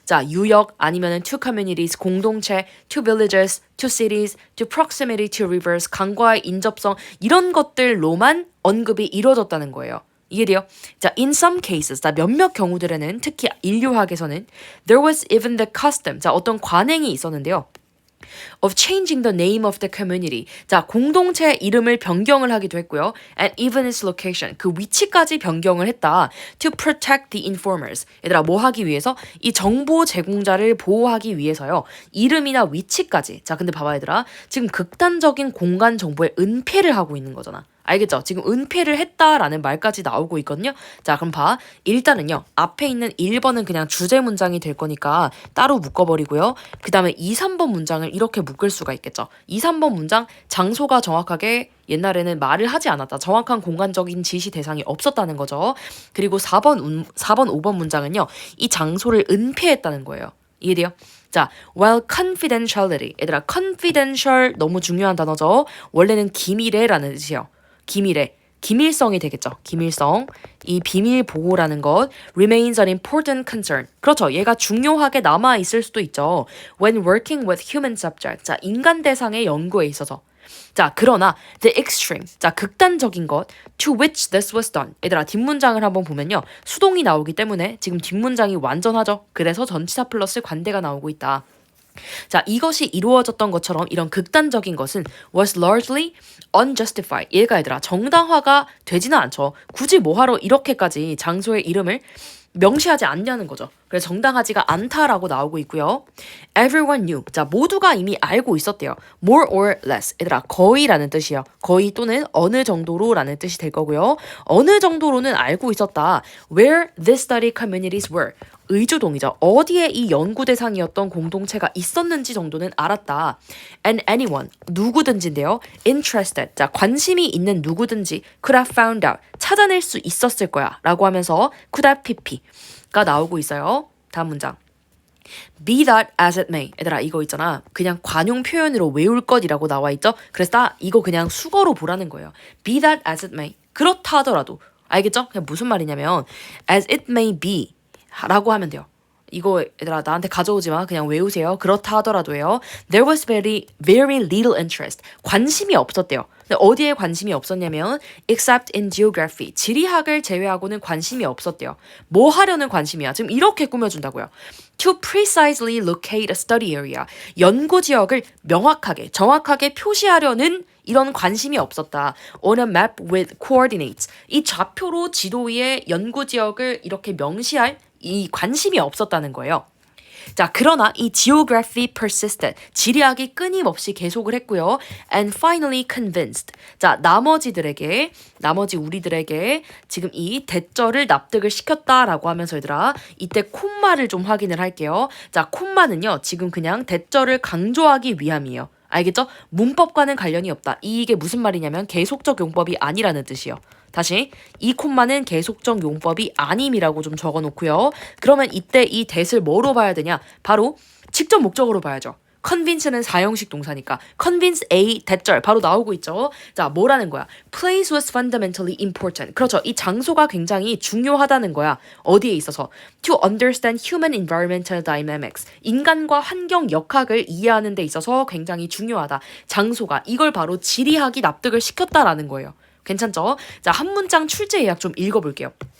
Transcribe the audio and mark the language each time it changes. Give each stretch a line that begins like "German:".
Korean: 자, 유역 아니면은
English: to communities,
Korean: 공동체,
English: to villages, to cities, to proximity to rivers,
Korean: 강과의 인접성 이런 것들로만 언급이 이루어졌다는 거예요. 이해돼요? 자,
English: in some cases,
Korean: 자, 몇몇 경우들에는 특히 인류학에서는
English: there was even the custom,
Korean: 자, 어떤 관행이 있었는데요.
English: of changing the name of the community.
Korean: 자, 공동체 이름을 변경을 하기도 했고요.
English: And even its location.
Korean: 그 위치까지 변경을 했다.
English: To protect the informers.
Korean: 얘들아, 뭐 하기 위해서? 이 정보 제공자를 보호하기 위해서요. 이름이나 위치까지. 자, 근데 봐봐 얘들아. 지금 극단적인 공간 정보에 은폐를 하고 있는 거잖아. 알겠죠? 지금 은폐를 했다라는 말까지 나오고 있거든요. 자, 그럼 봐. 일단은요. 앞에 있는 1번은 그냥 주제 문장이 될 거니까 따로 묶어버리고요. 그 다음에 2, 3번 문장을 이렇게 묶을 수가 있겠죠. 2, 3번 문장 장소가 정확하게 옛날에는 말을 하지 않았다. 정확한 공간적인 지시 대상이 없었다는 거죠. 그리고 4번, 5번 문장은요. 이 장소를 은폐했다는 거예요. 이해돼요?
English: 자, while confidentiality.
Korean: 얘들아, confidential 너무 중요한 단어죠. 원래는 기밀에라는 뜻이에요. 기밀에, 기밀성이 되겠죠. 기밀성. 이 비밀 보호라는 것
English: remains an important concern.
Korean: 그렇죠. 얘가 중요하게 남아 있을 수도 있죠.
English: When working with human subject.
Korean: 자, 인간 대상의 연구에 있어서. 자, 그러나
English: the extreme.
Korean: 자, 극단적인 것
English: to which this was done.
Korean: 얘들아, 뒷문장을 한번 보면요. 수동이 나오기 때문에 지금 뒷문장이 완전하죠. 그래서 전치사 플러스 관대가 나오고 있다. 자, 이것이 이루어졌던 것처럼 이런 극단적인 것은
English: was largely unjustified.
Korean: 얘가 얘들아 정당화가 되지는 않죠. 굳이 뭐하러 이렇게까지 장소의 이름을 명시하지 않냐는 거죠. 그래서 정당하지가 않다라고 나오고 있고요.
English: Everyone knew.
Korean: 자, 모두가 이미 알고 있었대요.
English: More or less.
Korean: 얘들아, 거의라는 뜻이에요. 거의 또는 어느 정도로라는 뜻이 될 거고요. 어느 정도로는 알고 있었다.
English: Where this study communities were.
Korean: 의주동이죠. 어디에 이 연구 대상이었던 공동체가 있었는지 정도는 알았다.
English: And anyone,
Korean: 누구든지인데요. Interested, 자, 관심이 있는 누구든지
English: could have found out,
Korean: 찾아낼 수 있었을 거야 라고 하면서 could have pp가 나오고 있어요. 다음 문장.
English: Be that as it may.
Korean: 얘들아, 이거 있잖아. 그냥 관용 표현으로 외울 것이라고 나와 있죠? 그래서 이거 그냥 수거로 보라는 거예요.
English: Be that as it may.
Korean: 그렇다 하더라도. 알겠죠? 그냥 무슨 말이냐면
English: as it may be
Korean: 라고 하면 돼요. 이거 얘들아 나한테 가져오지 마. 그냥 외우세요. 그렇다 하더라도요.
English: There was very little interest.
Korean: 관심이 없었대요. 근데 어디에 관심이 없었냐면
English: except in geography.
Korean: 지리학을 제외하고는 관심이 없었대요. 뭐 하려는 관심이야? 지금 이렇게 꾸며준다고요.
English: To precisely locate a study area.
Korean: 연구 지역을 명확하게, 정확하게 표시하려는 이런 관심이 없었다.
English: On a map with coordinates.
Korean: 이 좌표로 지도 위에 연구 지역을 이렇게 명시할 이 관심이 없었다는 거예요. 자, 그러나 이
English: geography persisted.
Korean: 지리학이 끊임없이 계속을 했고요.
English: And finally convinced.
Korean: 자, 나머지 우리들에게 지금 이 대절을 납득을 시켰다라고 하면서 얘들아, 이때 콤마를 좀 확인을 할게요. 자, 콤마는요, 지금 그냥 대절을 강조하기 위함이에요. 알겠죠? 문법과는 관련이 없다. 이게 무슨 말이냐면 계속적 용법이 아니라는 뜻이에요. 다시 이 콤마는 계속적 용법이 아님이라고 좀 적어놓고요. 그러면 이때 이 that을 뭐로 봐야 되냐? 바로 직접 목적으로 봐야죠. convince는 사형식 동사니까 convince a 대절 바로 나오고 있죠. 자, 뭐라는 거야?
English: Place was fundamentally important.
Korean: 그렇죠. 이 장소가 굉장히 중요하다는 거야. 어디에 있어서?
English: To understand human environmental dynamics.
Korean: 인간과 환경 역학을 이해하는 데 있어서 굉장히 중요하다. 장소가. 이걸 바로 지리학이 납득을 시켰다라는 거예요. 괜찮죠? 자, 한 문장 출제 예약 좀 읽어볼게요.